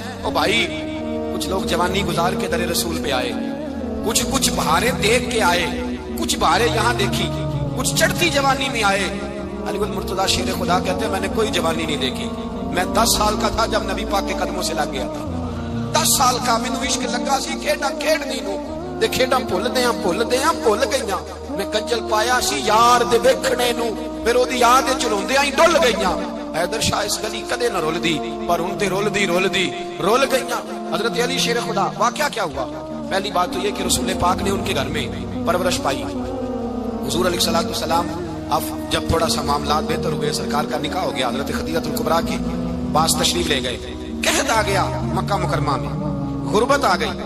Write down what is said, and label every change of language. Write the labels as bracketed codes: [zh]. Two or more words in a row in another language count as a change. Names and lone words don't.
[ur] او بھائی کچھ لوگ جوانی گزار کے در رسول پہ آئے کچھ بہاریں دیکھ کے آئے کچھ بہاریں یہاں دیکھی کچھ چڑھتی جوانی میں آئے. علی المرتضیٰ شیر خدا کہتے ہیں میں نے کوئی جوانی نہیں دیکھی. میں 10 سال کا تھا جب نبی پاک کے قدموں سے لگ گیا تھا. [pa] 10 سال کا مینوں عشق لگا سی کھیڈاں کھیڈنی نو تے کھیڈاں بھول گئیاں. میں کجل پایا سی یار دے ویکھنے نو پھر اودی یاد وچ روندیاں ہی ڈل گئیاں. حیدر شاہ اس گلی کدے نہ رول دی پر ہن تے رول گئیاں. [ur] حضرت علی شیر خدا واقعہ کیا ہوا؟ پہلی بات تو یہ کہ رسول پاک نے ان کے گھر میں پرورش پائی. حضور [ar] علیہ الصلوۃ والسلام [ur] اب جب تھوڑا سا معاملات بہتر ہوئے سرکار کا نکاح ہو گیا حضرت خدیجہ الکبریٰ کے پاس تشریف لے گئے. قحط آ گیا مکہ مکرمہ میں غربت آ گئی.